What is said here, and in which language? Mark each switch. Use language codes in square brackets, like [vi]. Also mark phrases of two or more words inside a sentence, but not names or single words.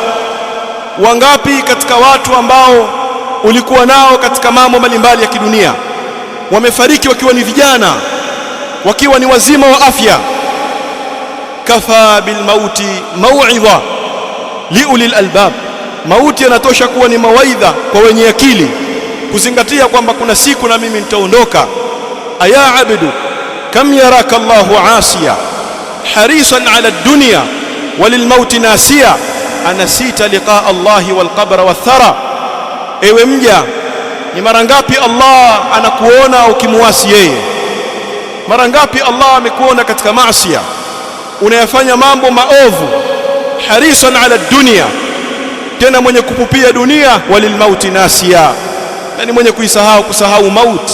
[sw] Wangapi katika watu ambao ulikuwa nao katika mambo mbalimbali ya kidunia, wamefariki wakiwa ni vijana, wakiwa ni wazima wa afya? [ar] كفى بالموت موعظة لأولي الألباب, [sw] mauti yanatosha kuwa ni mawaidha kwa wenye akili, kuzingatia kwamba kuna siku na mimi nitaondoka. [ar] أيا عبد كم يراك الله عاصيا حريصا على الدنيا وللموت ناسيا أنسيت لقاء الله والقبر والثرى. [sw] Ewe mja, ni mara ngapi Allah anakuona ukimuasi yeye? Mara ngapi Allah amekuona katika maasiya, unayafanya mambo maovu? [ar] حريصا على الدنيا, [sw] tena mwenye kupupia dunia, [ar] وللموت ناسيا, [sw] yani mwenye kusahau mauti.